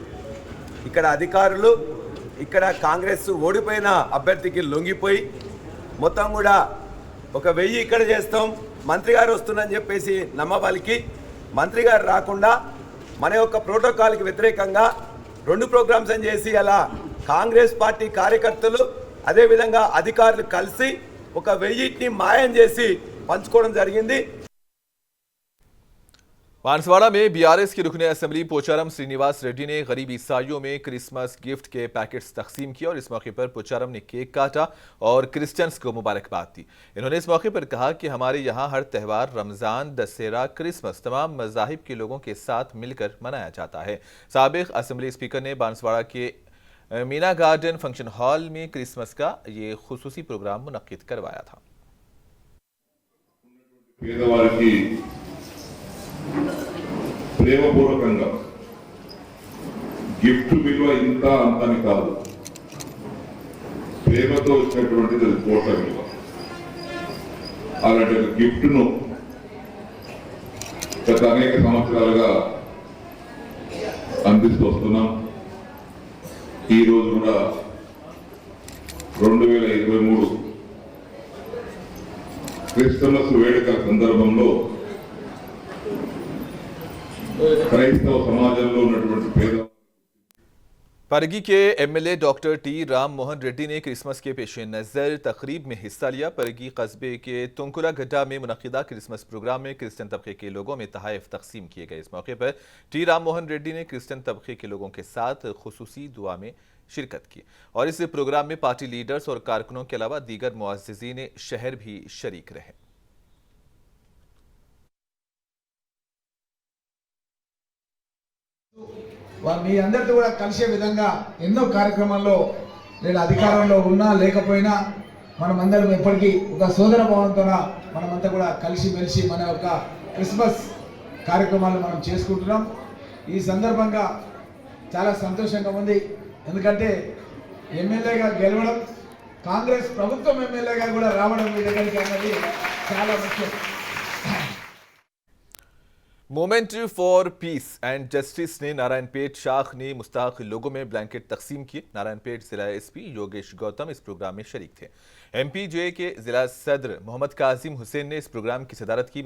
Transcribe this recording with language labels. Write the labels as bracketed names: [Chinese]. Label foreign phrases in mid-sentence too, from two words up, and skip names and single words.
[Telugu] ఇక్కడ అధికారులు ఇక్కడ కాంగ్రెస్ ఓడిపోయిన అభ్యర్థికి లొంగిపోయి మొత్తం కూడా 1000 ఇక్కడ చేస్తాం, మంత్రి గారు వస్తున్నారని చెప్పేసి నమ్మబలికి మంత్రి గారు రాకుండా మన యొక్క ప్రోటోకాల్కి వ్యతిరేకంగా 2 ప్రోగ్రామ్స్ అని చేసి అలా కాంగ్రెస్ పార్టీ కార్యకర్తలు అదేవిధంగా అధికారులు కలిసి 1000ని మాయం చేసి పంచుకోవడం జరిగింది। [Urdu] بانسواڑہ میں بی آر ایس کے رکن اسمبلی پوچارم سرینواس ریڈی نے غریب عیسائیوں میں [English] Christmas gift [Urdu] کے پیکٹس تقسیم کیے اور اس موقع پر پوچارم نے کیک کاٹا اور کرسچینز کو مبارکباد دی. انہوں نے اس موقع پر کہا کہ ہمارے یہاں ہر تہوار رمضان، دسہرہ، کرسمس تمام مذاہب کے لوگوں کے ساتھ مل کر منایا جاتا ہے. سابق [English] Assembly Speaker [Urdu] نے بانسواڑہ کے مینا گارڈن فنکشن ہال میں کرسمس کا یہ خصوصی پروگرام منعقد کروایا تھا. [Telugu] ప్రేమపూర్వకంగా గిఫ్ట్ విలువ ఇంత అంతని కాదు, ప్రేమతో వచ్చినటువంటిది అది కోట్ల విలువ। అలాంటి ఒక గిఫ్ట్ను గత అనేక సంవత్సరాలుగా అందిస్తూ వస్తున్నాం। ఈరోజు కూడా 2023 క్రిస్మస్ వేడుకల సందర్భంలో క్రైస్తవ సమాజంలో ఉన్నటువంటి పేద [Urdu] پرگی کے ایم ایل اے ڈاکٹر ٹی رام موہن ریڈی نے کرسمس کے پیش نظر تقریب میں حصہ لیا. پرگی قصبے کے تنکولہ گڈا میں منعقدہ [English] Christmas programme [Urdu] میں کرسچین طبقے کے لوگوں میں تحائف تقسیم کیے گئے. اس موقع پر ٹی رام موہن ریڈی نے کرسچین طبقے کے لوگوں کے ساتھ خصوصی دعا میں شرکت کی اور اس پروگرام میں [English] party leaders [Urdu] اور کارکنوں کے علاوہ دیگر معززین شہر بھی شریک رہے. [Telugu] మీ అందరితో కూడా కలిసే విధంగా ఎన్నో కార్యక్రమాల్లో నేను అధికారంలో ఉన్నా లేకపోయినా మనమందరం ఎప్పటికీ ఒక సోదర భావంతో మనమంతా కూడా కలిసి మెలిసి మన యొక్క క్రిస్మస్ కార్యక్రమాలు మనం చేసుకుంటున్నాం। ఈ సందర్భంగా చాలా సంతోషంగా ఉంది, ఎందుకంటే ఎమ్మెల్యేగా గెలవడం, కాంగ్రెస్ ప్రభుత్వం ఎమ్మెల్యేగా కూడా రావడం మీ దగ్గరికి అన్నది చాలా ముఖ్యం। [Urdu] موومنٹ فار پیس اینڈ جسٹس نے نارائن پیٹ شاخ نے مستحق لوگوں میں بلینکٹ تقسیم کیے. نارائن پیٹ ضلع ایس پی یوگیش گوتم اس پروگرام میں شریک تھے. ایم پی جے کے ضلع صدر محمد کاظم حسین نے اس پروگرام کی صدارت کی.